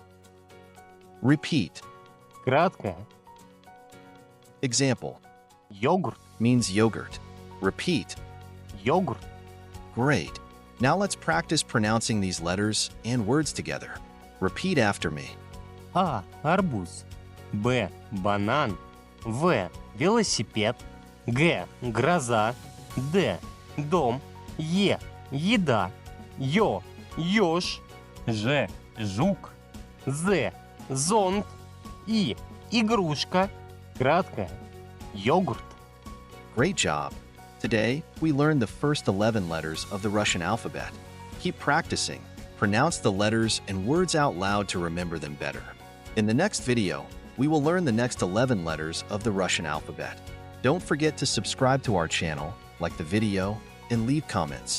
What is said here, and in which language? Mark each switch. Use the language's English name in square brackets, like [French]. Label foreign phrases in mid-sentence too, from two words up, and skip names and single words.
[English] Repeat. [Russian] краткое. [English] Example [Russian] Йогурт, [English] means yogurt. Repeat. [Russian] йогурт. [English] Great. Now let's practice pronouncing these letters and words together. Repeat after me. [Russian] А, арбуз. Б, банан. В, велосипед. Г, гроза. Д, дом. Е, еда. Ё, ёж. Ж, жук. З, зонт. И, игрушка. Краткое, йогурт. [English] Great job. Today, we learned the first 11 letters of the Russian alphabet. Keep practicing. Pronounce the letters and words out loud to remember them better. In the next video, we will learn the next 11 letters of the Russian alphabet. Don't forget to subscribe to our channel, like the video, and leave comments.